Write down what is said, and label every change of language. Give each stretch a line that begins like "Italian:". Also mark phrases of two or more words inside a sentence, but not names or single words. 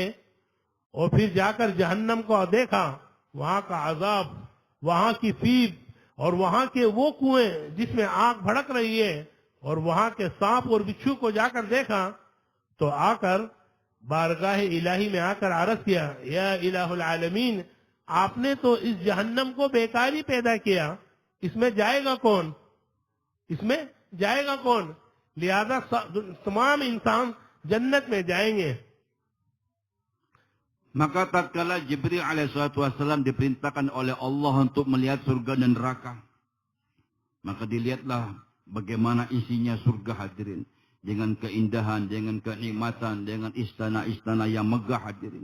Hindi: और फिर जाकर जहन्नम को देखा, वहां का अजाब, वहां की फीद और वहां के वो कुएं जिसमें आग भड़क रही है और वहां के सांप और बिच्छू को जाकर देखा, तो आकर बारगाह इलाही में आकर अर्ज किया,
Arabic: يا إله العالمين,
Hindi: आपने तो इस जहन्नम को बेकार ही पैदा किया, इसमें जाएगा कौन, इसमें जाएगा कौन? लिहाजा तमाम इंसान जन्नत में जाएंगे.
Indonesian: Maka tatkala Jibril
Arabic: عليه الصلاة والسلام
Indonesian: diperintahkan oleh Allah untuk melihat surga dan neraka, maka dilihatlah bagaimana isinya surga hadirin. Dengan keindahan, dengan kenikmatan, dengan istana-istana yang megah hadirin.